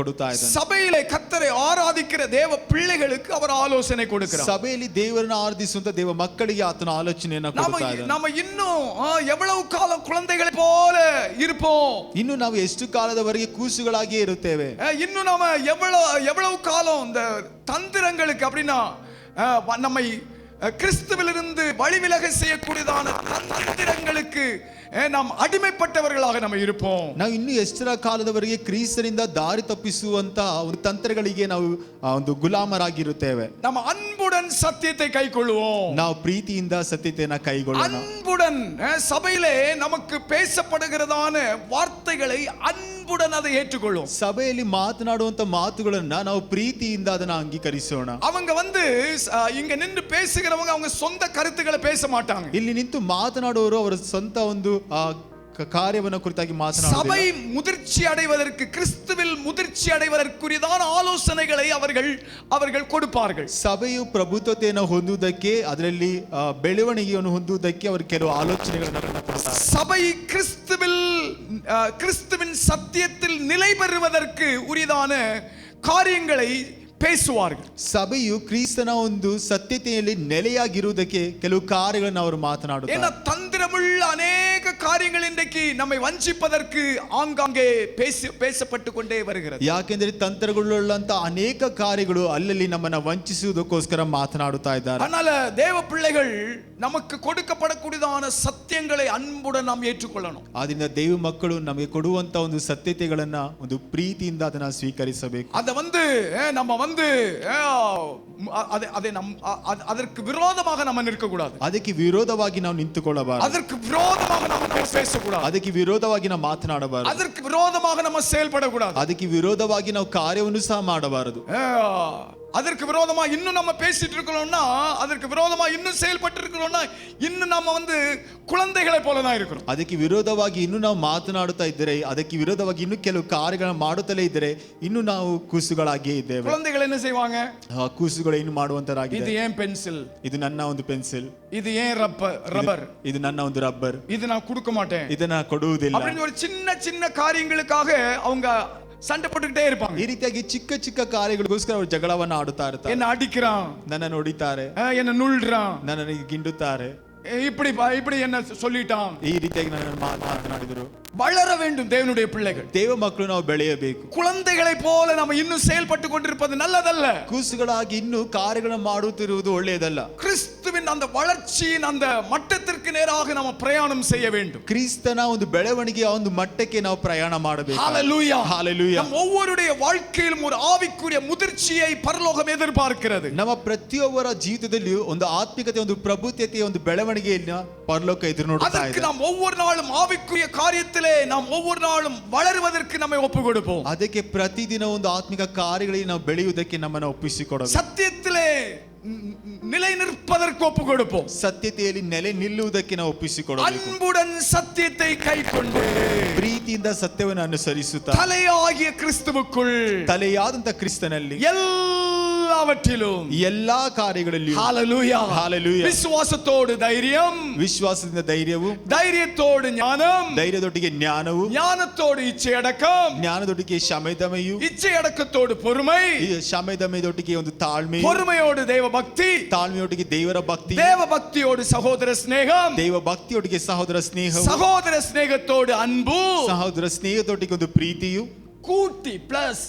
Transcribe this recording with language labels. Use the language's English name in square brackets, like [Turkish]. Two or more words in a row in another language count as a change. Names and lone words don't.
[Tamil] சபையிலே கர்த்தரை ஆராதிக்கிற தேவ பிள்ளைகளுக்கு அவர் ஆலோசனை கொடுக்கிறார். [Kannada] ಸಭೆಯಲ್ಲಿ ದೇವರನ್ನು ಆರಾಧಿಸುವಂತ ದೇವ ಮಕ್ಕಳಿಗೆ ಆತನ ಆಲೋಚನೆಯನ್ನ ಕೊಡ್ತಾ ಇದ್ದಾನೆ. [Tamil] நம்ம இன்னும் எவ்வளவு காலம் குழந்தைகளை போல இருப்போம்? [Kannada] ಇನ್ನು ನಾವು ಎಷ್ಟು ಕಾಲದವರೆಗೆ ಕೂಸುಗಳಾಗಿಯೇ ಇರುತ್ತೇವೆ? [Tamil] இன்னும் நாம எவ்வளவு காலம் இந்த தந்திரங்களுக்கு அப்படின்னா நம்மை கிறிஸ்துவிலிருந்து வழிவிலக செய்யக்கூடியதான தந்திரங்களுக்கு நாம் அடிமைப்பட்டவர்களாக நம்ம இருப்போம். [Kannada] ನಾವು ಇನ್ನು ಎಷ್ಟರ ಕಾಲದವರೆಗೆ ಕ್ರಿಸ್ತನಿಂದ ದಾರಿ ತಪ್ಪಿಸುವಂತ ಒಂದು ತಂತ್ರಗಳಿಗೆ ನಾವು ಒಂದು ಗುಲಾಮರಾಗಿರುತ್ತೇವೆ. [Tamil] நம்ம அன்புடன் சத்தியத்தை கைக்கொள்வோம். [Kannada] ನಾವು ಪ್ರೀತಿಯಿಂದ ಸತ್ಯತೆಯನ್ನು ಕೈಗೊಳ್ಳೋಣ. [Tamil] அன்புடன் சபையிலே நமக்கு பேசப்படுகிறதான வார்த்தைகளை அன்புடன் அதை ஏற்றுக்கொள்வோம். [Kannada] ಸಭೆಯಲ್ಲಿ ಮಾತನಾಡುವಂತ ಮಾತುಗಳನ್ನ ನಾವು ಪ್ರೀತಿಯಿಂದ ಅದನ್ನ ಅಂಗೀಕರಿಸೋಣ. [Tamil] அவங்க இங்க நின்று பேசுகிறவங்க அவங்க சொந்த கருத்துக்களை பேச மாட்டாங்க. [Kannada] ಇಲ್ಲಿ ನಿಂತು ಮಾತನಾಡುವವರು ಅವರ ಸ್ವಂತ ಒಂದು ಕಾರ್ಯವನ್ನು ಕುರಿತಾಗಿ ಮಾತನಾಡುತ್ತಾರೆ. [Tamil] சபை முதிர்ச்சி அடைவதற்கு கிறிஸ்துவில் முதிர்ச்சி அடைவதற்குரியதான ஆலோசனைகளை அவர்கள் கொடுப்பார்கள். [Kannada] ಸಭೆಯು ಪ್ರಭುತ್ವತೆಯನ್ನು ಹೊಂದುವುದಕ್ಕೆ ಅದರಲ್ಲಿ ಬೆಳವಣಿಗೆಯನ್ನು ಹೊಂದುವುದಕ್ಕೆ ಅವರು ಕೆಲವು ಆಲೋಚನೆಗಳನ್ನು ಕೊಡುತ್ತಾರೆ. [Tamil] சபை கிறிஸ்துவின் சத்தியத்தில் நிலை பெறுவதற்கு உரியதான காரியங்களை பேசுவார்கள். [Kannada] ಸಭೆಯು ಕ್ರಿಸ್ತನ ಒಂದು ಸತ್ಯತೆಯಲ್ಲಿ ನೆಲೆಯಾಗಿರುವುದಕ್ಕೆ ಕೆಲವು ಕಾರ್ಯಗಳನ್ನು ಅವರು ಮಾತನಾಡುತ್ತಾರೆ. [Tamil] ஏன்னா தந்திரமுள்ள அநேக காரியங்கள் இன்றைக்கு நம்மை வஞ்சிப்பதற்கு ஆங்காங்கே பேசப்பட்டு கொண்டே வருகிறது. [Kannada] ಯಾಕೆಂದರೆ ತಂತ್ರಗಳುಳ್ಳಂತ ಅನೇಕ ಕಾರ್ಯಗಳು ಅಲ್ಲಲ್ಲಿ ನಮ್ಮನ್ನ ವಂಚಿಸುವುದಕ್ಕೋಸ್ಕರ ಮಾತನಾಡುತ್ತಾ ಇದ್ದಾರೆ. [Tamil] அதனால தேவ பிள்ளைகள் நமக்கு கொடுக்கப்படக்கூடியதான சத்தியங்களை அன்புடன் நாம் ஏற்றுக்கொள்ளணும். [Kannada] ಆದ್ದರಿಂದ ದೇವ ಮಕ್ಕಳು ನಮಗೆ ಕೊಡುವಂತ ಒಂದು ಸತ್ಯತೆಗಳನ್ನ ಒಂದು ಪ್ರೀತಿಯಿಂದ ಅದನ್ನ ಸ್ವೀಕರಿಸಬೇಕು. [Tamil] ಅದ நம்ம அதற்கு விரோதமாக நம்ம நிற்க கூடாது. [Kannada] ಅದಕ್ಕೆ ವಿರೋಧವಾಗಿ ನಾವು ನಿಂತುಕೊಳ್ಳಬಾರದು. [Tamil] அதற்கு விரோதமாக நம்ம பேசக்கூடாது. [Kannada] ಅದಕ್ಕೆ ವಿರೋಧವಾಗಿ ನಾವು ಮಾತನಾಡಬಾರದು. [Tamil] அதற்கு விரோதமாக நம்ம செயல்படக்கூடாது. [Kannada] ಅದಕ್ಕೆ ವಿರೋಧವಾಗಿ ನಾವು ಕಾರ್ಯವನ್ನು ಸಹ ಮಾಡಬಾರದು. [Tamil] அதற்கு விரோதமா இன்னும் நம்ம பேசிட்டு இருக்கோம்னா, அதற்கு விரோதமா இன்னும் செயல்பட்டு இருக்கோம்னா, இன்னும் நம்ம குழந்தைகளை போல தான் இருக்கிறோம். [Kannada] ಅದಕ್ಕೆ ವಿರೋಧವಾಗಿ ಇನ್ನು ನಾವು ಮಾತನಾಡುತ್ತಾ ಇದ್ದರೆ, ಅದಕ್ಕೆ ವಿರೋಧವಾಗಿ ಇನ್ನು ಕೆಲವು ಕಾರ್ಯಗಳನ್ನು ಮಾಡುತ್ತಲೇ ಇದ್ದರೆ, ಇನ್ನು ನಾವು ಕೂಸುಗಳಾಗಿಯೇ ಇದ್ದೇವೆ. [Tamil] குழந்தைகள் என்ன செய்வாங்க? [Kannada] ಕೂಸುಗಳು ಏನು ಮಾಡುವಂತರಾಗಿದೆ. ಇದು ಏನ್ ಪೆನ್ಸಿಲ್, ಇದು ನನ್ನ ಒಂದು ಪೆನ್ಸಿಲ್, ಇದು ಏನ್ ರಬ್ಬರ್, ಇದು ನನ್ನ ಒಂದು ರಬ್ಬರ್, ಇದು ನಾನು [Tamil] கொடுக்க மாட்டேன், [Kannada] ಇದನ್ನ ಕೊಡುವುದಿಲ್ಲ. [Tamil] அப்படின்னு ஒரு சின்ன சின்ன காரியங்களுக்காக அவங்க சண்டை போட்டுக்கிட்டே இருப்பாங்க. [Kannada] ಈ ರೀತಿಯಾಗಿ ಚಿಕ್ಕ ಚಿಕ್ಕ ಕಾರ್ಯಗಳಿಗೋಸ್ಕರ ಅವರು ಜಗಳವನ್ನು ಆಡುತ್ತಾ ಇರ್ತಾರೆ. [Tamil] என்ன அடிக்கிறான், [Kannada] ನನ್ನನ್ನು ಹೊಡಿತಾರೆ, [Tamil] என்ன நுள்றான், [Kannada] ನನ್ನನ್ನು ಗಿಂಡುತ್ತಾರೆ, [Tamil] இப்படி என்ன சொல்லிட்டான், [Kannada] ಈ ರೀತಿಯಾಗಿ ನನ್ನನ್ನು ಮಾತನಾಡಿದರು. [Tamil] வளர வேண்டும் தேவனுடைய பிள்ளைகள். [Kannada] ದೇವ ಮಕ್ಕಳು ನಾವು ಬೆಳೆಯಬೇಕು. [Tamil] குழந்தைகளை போல நம்ம இன்னும் செயல்பட்டு கொண்டிருப்பது நல்லதல்ல. [Kannada] ಕೂಸುಗಳಾಗಿ ಇನ್ನೂ ಕಾರ್ಯಗಳನ್ನು ಮಾಡುತ್ತಿರುವುದು ಒಳ್ಳೆಯದಲ್ಲ. [Tamil] கிறிஸ்துவின் அந்த வளர்ச்சியின் அந்த மட்டத்திற்கு நேராக நம்ம பிரயாணம் செய்ய வேண்டும். [Kannada] ಕ್ರಿಸ್ತನ ಒಂದು ಬೆಳವಣಿಗೆಯ ಒಂದು ಮಟ್ಟಕ್ಕೆ ನಾವು ಪ್ರಯಾಣ ಮಾಡಬೇಕು. [Tamil] ஹalleluya, ஹalleluya. நம்ம ஒவ்வொருடைய வாழ்க்கையிலும் ஒரு ஆவிக்குரிய முதிர்ச்சியை பரலோகம் எதிர்பார்க்கிறது. [Kannada] ನಮ್ಮ ಪ್ರತಿಯೊಬ್ಬರ ಜೀವಿತದಲ್ಲಿಯೂ ಒಂದು ಆತ್ಮಿಕತೆ, ಒಂದು ಪ್ರಭುತ್ವತೆಯ ಒಂದು ಬೆಳವಣಿಗೆಯನ್ನು ಪರಲೋಕ ಎದುರು ನೋಡುತ್ತಾ ಇದೆ. ಅದಕ್ಕೆ ನಾವು [Tamil] ஒவ்வொரு நாளும் ஆவிக்குரிய காரியத்திலே நாம் ஒவ்வொரு நாளும் வளருவதற்கு நம்மை ஒப்புக் கொடுப்போம். [Kannada] ಅದಕ್ಕೆ ಪ್ರತಿದಿನ ಒಂದು ಆತ್ಮಿಕ ಕಾರ್ಯಗಳಿಗೆ ನಾವು ಬೆಳೆಯುವುದಕ್ಕೆ ನಮ್ಮನ್ನು ಒಪ್ಪಿಸಿಕೊಡಬೇಕು. [Tamil] சத்தியத்திலே நிலை நிற்பதற்கு ஒப்புக் கொடுப்போம். [Kannada] ಸತ್ಯತೆಯಲ್ಲಿ ನೆಲೆ ನಿಲ್ಲುವುದಕ್ಕೆ ನಾವು ಒಪ್ಪಿಸಿಕೊಡಬೇಕು. [Tamil] அன்புடன் சத்தியத்தை கைக்கொண்டு [Kannada] ಪ್ರೀತಿಯಿಂದ ಸತ್ಯವನ್ನು ಅನುಸರಿಸುತ್ತಾ [Tamil] தலையாகிய கிறிஸ்துவுக்குள், [Kannada] ತಲೆಯಾದಂತ ಕ್ರಿಸ್ತನಲ್ಲಿ [Tamil] எல்லாவற்றிலும், [Kannada] ಎಲ್ಲಾ ಕಾರ್ಯಗಳಲ್ಲಿಯೂ [Tamil] ஹalleluya, ஹalleluya, விசுவாசத்தோடு தைரியம், [Kannada] ವಿಶ್ವಾಸದಿಂದ ಧೈರ್ಯವು, [Tamil] தைரியத்தோடு ஞானம், [Kannada] ಧೈರ್ಯದೊಟ್ಟಿಗೆ ಜ್ಞಾನವು, [Tamil] ஞானத்தோடு இச்சையடக்கம், [Kannada] ಜ್ಞಾನದೊಟ್ಟಿಗೆ ಶಮೆದಮೆಯು, [Tamil] இச்சையடக்கத்தோடு பொறுமை, [Kannada] ಶಮೆದಮೆಯೊಟ್ಟಿಗೆ ಒಂದು ತಾಳ್ಮೆ, [Tamil] பொறுமையோடு தேவ பக்தி, [Kannada] ತಾಳ್ಮೆಯೊಟ್ಟಿಗೆ ದೇವರ ಭಕ್ತಿ, [Tamil] தேவ பக்தியோடு சகோதர சிநேகம், [Kannada] ದೇವ ಭಕ್ತಿಯೊಟ್ಟಿಗೆ ಸಹೋದರ ಸ್ನೇಹವು, [Tamil] சகோதர சிநேகத்தோடு அன்பு, [Kannada] ಸಹೋದರ ಸ್ನೇಹದೊಟ್ಟಿಗೆ ಒಂದು ಪ್ರೀತಿಯು, [Tamil] கூட்டி பிளஸ்